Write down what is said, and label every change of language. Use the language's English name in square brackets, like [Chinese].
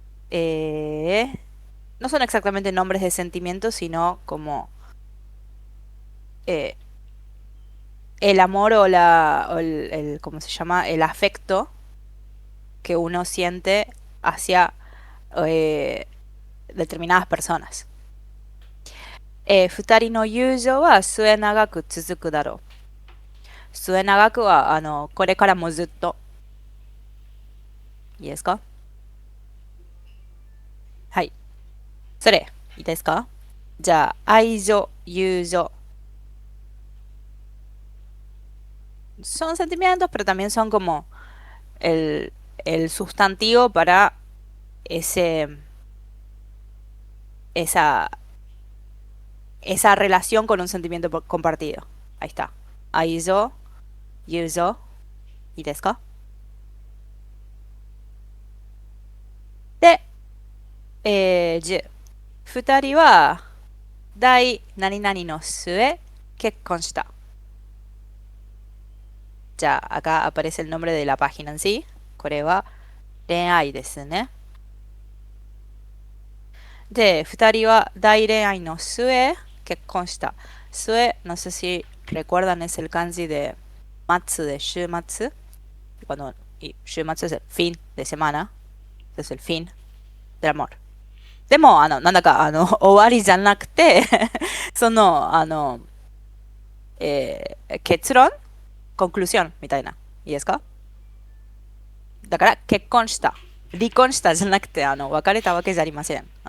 [Spanish] Eh, no son exactamente nombres de sentimientos, sino como eh, el amor o ¿cómo se llama? El afecto que uno siente hacia eh, determinadas personas. [Japanese] 二人の友情は末永く続くだろう。末永くは、これからもずっと。いいですか？はい。それ、いいですか？じゃあ、愛情、友情。 [Spanish] Son sentimientos, pero también son como el, el sustantivo para ese, esa, esa relación con un sentimiento compartido. Ahí está. Aizo, yuzo, ¿y desu ka? [Japanese] で、10。二人は、第何々の末、結婚した。 [Spanish] じゃあ、acá aparece el nombre de la página en sí. [Japanese] これは、恋愛ですね。で、二人は大恋愛の末、結婚した。 [Spanish] 末、no sé si recuerdan, es el kanji de matsu de 週末。 y 週末 es el fin de semana. Es el fin del amor. [Japanese] でも、なんだか、終わりじゃなくてその、結論 conclusión みたいな。いいですか？だから、結婚した。離婚したじゃなくて、別れたわけじゃありません。